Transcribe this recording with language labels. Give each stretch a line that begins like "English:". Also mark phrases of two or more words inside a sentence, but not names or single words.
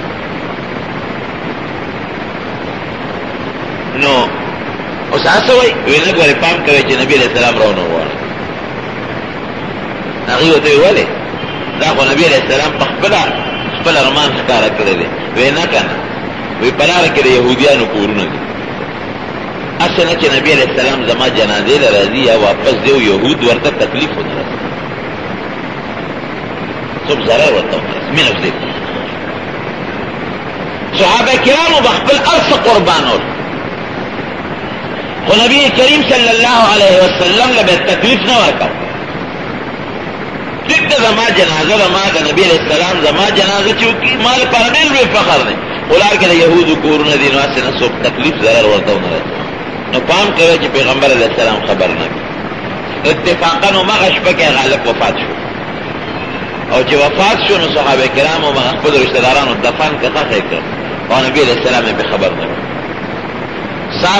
Pashto: نو اوس هڅه وایي وی نه ګورې پام کوئ چې نبي
Arabic: علیہ السلام
Pashto: راونه وغواړي هغې ورته ویې ولې دا خو نبي
Arabic: علیہ السلام
Pashto: په خپل ارمان ښکاره کړی دی وی نه که نه وی په لاره کې د یهودیانو کورونه دي هسې نه چې نبي
Arabic: علیہ السلام
Pashto: زما جنازې له راځي یا واپس دی او یهود ورته تکلیف ونه رسي څوک ضرر ورته ونه رسي مینه پسې صحابه کرامو به خپل هر څه قربانول خو نبی کریم
Arabic: صلی اللہ علیہ وسلم
Pashto: لبه تکلیف نه ورکاو ټیک ده زما جنازه زما د نبی
Arabic: علیہ السلام
Pashto: زما جنازه چې وکړي ما لپاره ډېر لوی فخر دی خو لار کې د یهودو کورونه دي نو هسې نه څوک تکلیف ضرر ورته ونه رسوي نو پام کوئ چې پیغمبر
Arabic: علیہ السلام
Pashto: خبر نه کړي اتفاقا همغه شپه کې غالب وفات شو او چې وفات شو نو صحابه کرامو هغه خپلو رشته دارانو دفن که ښخ یې کړ او نبي
Arabic: علیہ السلام
Pashto: یې پې خبر نه کړ سار